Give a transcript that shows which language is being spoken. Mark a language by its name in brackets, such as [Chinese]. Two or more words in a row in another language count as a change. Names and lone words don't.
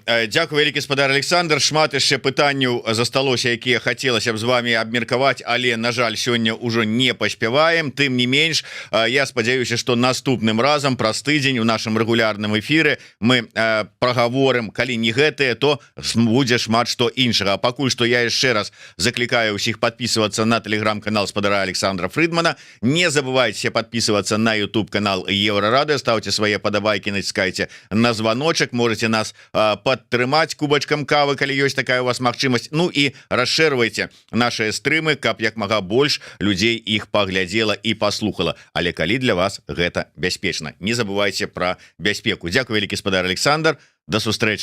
[Belarusian] Дзякую вялікі, спадар Александр. Шмат яшчэ пытанняў засталося, якія хацелася б з вами абмеркаваць, але, на жаль, сёння ўжо не паспяваем. Тым не менш, я спадзяюся, што наступным разам праз тыдзень у нашым рэгулярным эфіры мы прагаворым, калі не гэтыя, то будзе шмат што іншага. А пакуль што я яшчэ раз заклікаю ўсіх [Russian] подписываться на телеграм-канал [Belarusian] спадара Александра Фридмана. [Russian] Не забывайте подписываться на YouTube канал Еврорадио, ставьте свои подавайки, натискайте на звоночек, можете нас [Belarusian] падтрымаць кубачкам кавы, калі ёсць такая у вас магчымасць. Ну і расшэрвайце наши стрымы, каб як мага больш людзей іх паглядзела і паслухала. Але калі для вас гэта бяспечна. [Russian] Не забывайте про [Belarusian] бяспеку. Дзякую вялікі, спадар Александр.